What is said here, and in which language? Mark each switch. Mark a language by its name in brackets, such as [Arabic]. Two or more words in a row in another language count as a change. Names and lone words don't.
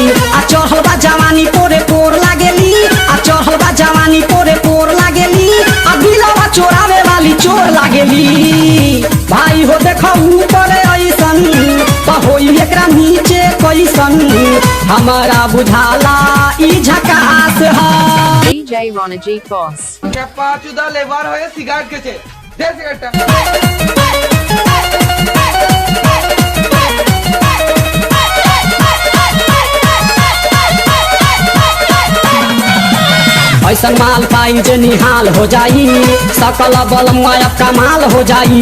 [Bhojpuri] आ चढ़ल बा जवानी पोरे पोर लागेली। आ चढ़ल बा जवानी पोरे पोर लागेली। आ बिलवा चोरावे वाली चोर लागेली। भाई हो देखो ऊपर ऐसन तो होई एकरा नीचे कैसन। हमारा बुझाला ई झकास है। DJ Ronajit Boss. [Bangla] পাঁচুদা লেবার হয়ে সিগারেট খেছে দে সিগারেটটা। [Bhojpuri] ऐसन माल पाई जे निहाल हो जाई सकल बल मायब कमाल हो जाई।